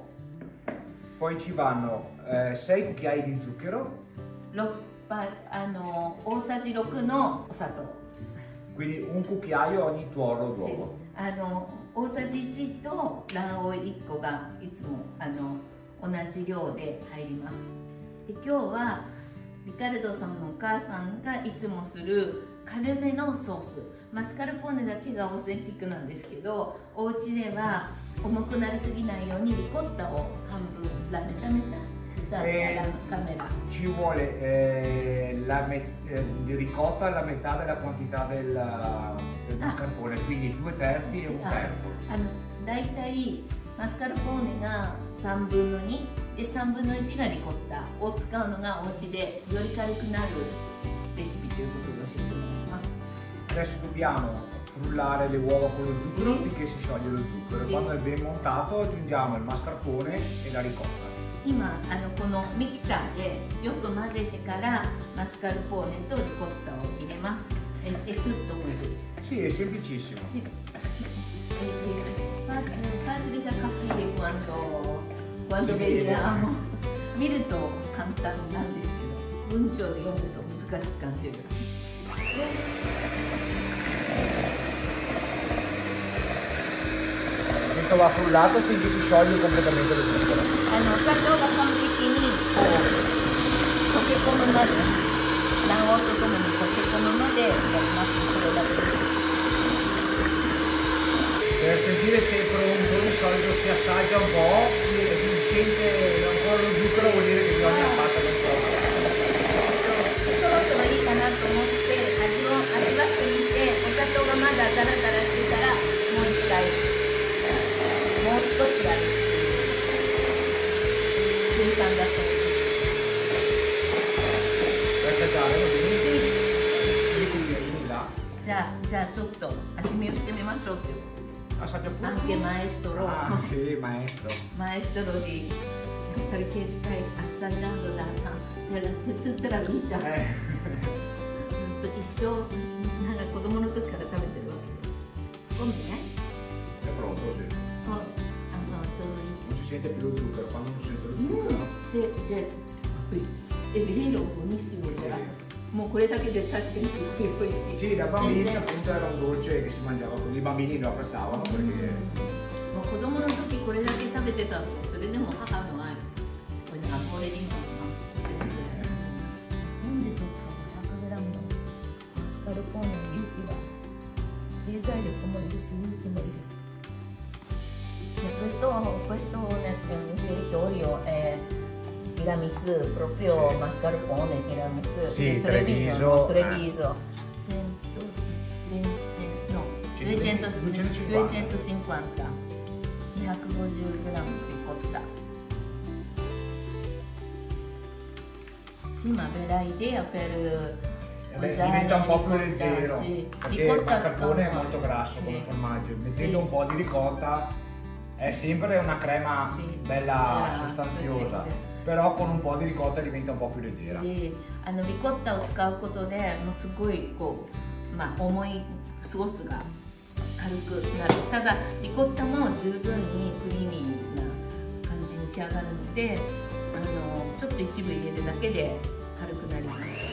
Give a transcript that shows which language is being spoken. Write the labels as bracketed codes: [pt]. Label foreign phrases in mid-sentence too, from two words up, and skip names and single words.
[it] Poi ci vanno 6 cucchiai di zucchero, [ja] 大さじ6のお砂糖 [it] quindi un cucchiaio ogni tuorlo d'uovo. [ja] 大さじ1と卵黄1個がいつも同じ量で入ります。で今日はリカルドさんのお母さんがいつもする軽めのソース、マスカルポーネだけがオーセンティックなんですけど、お家では重くなりすぎないようにリコッタを半分ラメタカメラ [it] ci vuole di ricotta la metà della quantità del mascarpone, quindi 2/3 e 1/3. [ja] だいたいマスカルポーネが3分の2で3分の1がリコッタを使うのがお家でより軽くなるレシピということで教えてもらいます。 [it] Adesso dobbiamo frullare le uova con lo zucchero finché si scioglie lo zucchero. Quando è ben montato aggiungiamo il mascarpone e la ricotta. [ja] 今このミキサーでよく混ぜてからマスカルポーネとリコッタを入れます。 [it] È tutto così. Sì, è semplicissimo. Sì. Facile da capire quando vediamo. [ja] 見ると簡単なんですけど、文章で読むと難しく感じる。 [it] Questo va frullato finché si scioglie completamente lo zucchero. [ja] お砂糖が完璧に溶け込むまで、卵黄とともに溶け込むまでやります。それだけです。 [it] Per sentire se è pronto, di solito si assaggia un po' e si sente ancora lo zucchero, vuol dire che bisogna abbattere un po'. [ja] そろそろいいかなと思って味わってみて、お砂糖がまだダラダラしてたらもう一回もう少しやる順番だそうです。じゃあちょっと味見をしてみましょうということで。 [it] Anche maestro. Ah, sì, maestro. Maestro perché stai assaggiando tutta la vita. [ja] ずっと一生なんか子供の時から食べてるわけで。今度ね。 [it] È pronto, sì. [ja] ちょうどいい。 [it] Non si sente più lo zucchero, quando non si sente lo zucchero. Sì, è vero, buonissimo. Ma quello che dettaglio di sicuro sì, da bambini appunto era un dolce che si mangiava così, i bambini lo apprezzavano perché [ja] もう子供の時これだけ食べてたって、それでも母の愛これアポレリンガスなんて勧めてくれる。なんでしょうか、100g のマスカルポーネの勇気は経済力もいるし勇気もいる。 [it] Questo nel territorio è tiramisù, proprio mascarpone, tiramisù, Sì, Treviso, Treviso, Treviso. 250, 250g ricotta. Sì, ma bella idea per diventa un po' più leggero, sì. perché il mascarpone è molto grasso come sì. formaggio, mettendo Sì. un po' di ricotta è sempre una crema sì. bella sostanziosa, sì, sì. però con un po' di ricotta diventa un po' più leggera. Sì, [ja] リコッタを使うことでもうすごいこう、重いソースが軽くなる。ただリコッタも十分にクリーミーな感じに仕上がるので、ちょっと一部入れるだけで軽くなります。